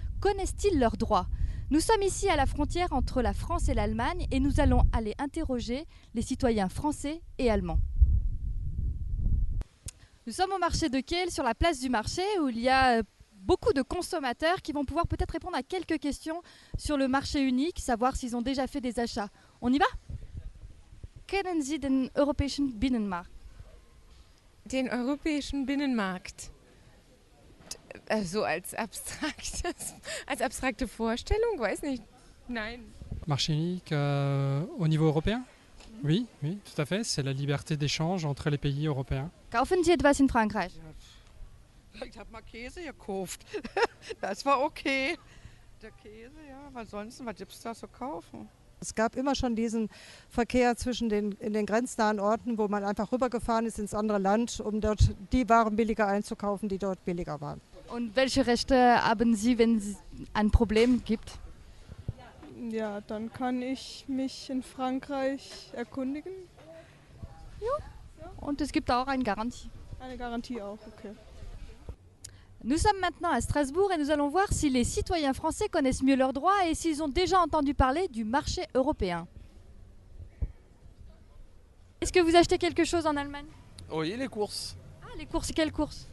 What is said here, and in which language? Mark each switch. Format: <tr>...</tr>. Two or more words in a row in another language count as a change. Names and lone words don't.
<fr>Connaissent-ils leurs droits? Nous sommes ici à la frontière entre la France et l'Allemagne et nous allons aller interroger les citoyens français et allemands. Nous sommes au marché de Kehl, sur la place du marché, où il y a beaucoup de consommateurs qui vont pouvoir peut-être répondre à quelques questions sur le marché unique, savoir s'ils ont déjà fait des achats. On y va?</fr> <de>Kennen Sie den europäischen Binnenmarkt? Den europäischen Binnenmarkt. So als abstrakte Vorstellung, weiß nicht. Nein.</de> <fr>Marché unique au niveau européen? Oui, oui, tout à fait. C'est la liberté d'échange entre les pays européens.</fr> <de>Kaufen Sie etwas in Frankreich? Ich habe mal Käse gekauft. Das war okay. Der Käse, ja, was sonst, was gibt es da zu kaufen? Es gab immer schon diesen Verkehr in den grenznahen Orten, wo man einfach rübergefahren ist ins andere Land, um dort die Waren billiger einzukaufen, die dort billiger waren. Und welche Rechte haben Sie, wenn es ein Problem gibt? Ja, dann kann ich mich in Frankreich erkundigen. Und es gibt auch eine Garantie. Eine Garantie auch, okay.</de> <fr>Nous sommes maintenant à Strasbourg et nous allons voir si les citoyens français connaissent mieux leurs droits et s'ils ont déjà entendu parler du marché européen. Est-ce que vous achetez quelque chose en Allemagne? Oui, les courses. Ah, les courses, quelles courses?</fr>